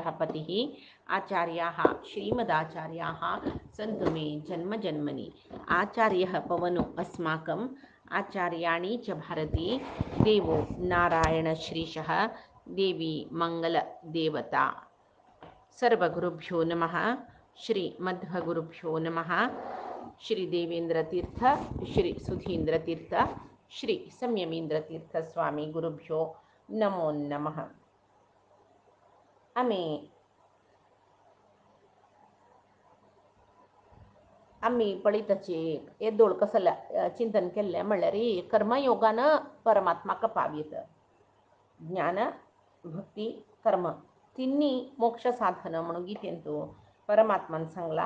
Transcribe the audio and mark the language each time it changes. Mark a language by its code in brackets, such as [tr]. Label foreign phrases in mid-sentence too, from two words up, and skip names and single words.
[sa] पतिः आचार्याः श्रीमदाचार्याः सन्तु मे जन्मजन्मनि आचार्यः पवनो अस्माकम् आचार्याणि च भारती देवो नारायणश्रीशः देवी मंगलदेवता सर्वगुरुभ्यो नमः श्री मध्वगुरुभ्यो नमः श्री देवेंद्रतीर्थ श्री सुधींद्रतीर्थ श्री संयमींद्रतीर्थ स्वामी गुरुभ्यो नमो नमः. [kok] आम्ही पळितचे येदोळ कसं चिंतन केल्लें म्हणल्यार कर्मयोगानं परमात्माक पावयत. ज्ञान भक्ती कर्म तिन्ही मोक्ष साधन म्हणून गीतेंतू परमात्मान सांगला.